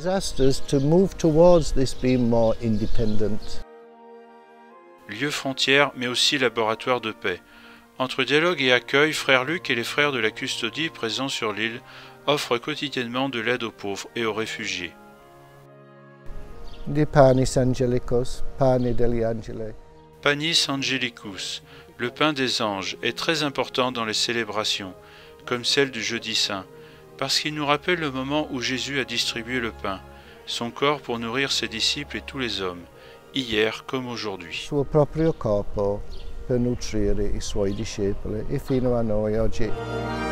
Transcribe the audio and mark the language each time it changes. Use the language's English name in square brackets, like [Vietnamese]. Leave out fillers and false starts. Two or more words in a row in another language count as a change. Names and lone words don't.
[French] Lieu frontière, mais aussi laboratoire de paix. Entre dialogue et accueil, frère Luc et les frères de la custodie présents sur l'île offrent quotidiennement de l'aide aux pauvres et aux réfugiés. [Italian] Di [Latin] panis angelicus, [Italian] pane degli angeli. [Latin] Panis angelicus, [French] le pain des anges, est très important dans les célébrations, comme celle du Jeudi Saint, parce qu'il nous rappelle le moment où Jésus a distribué le pain, son corps pour nourrir ses disciples et tous les hommes, hier comme aujourd'hui. [Italian] Suo proprio corpo per nutrire i suoi discepoli e fino a noi oggi.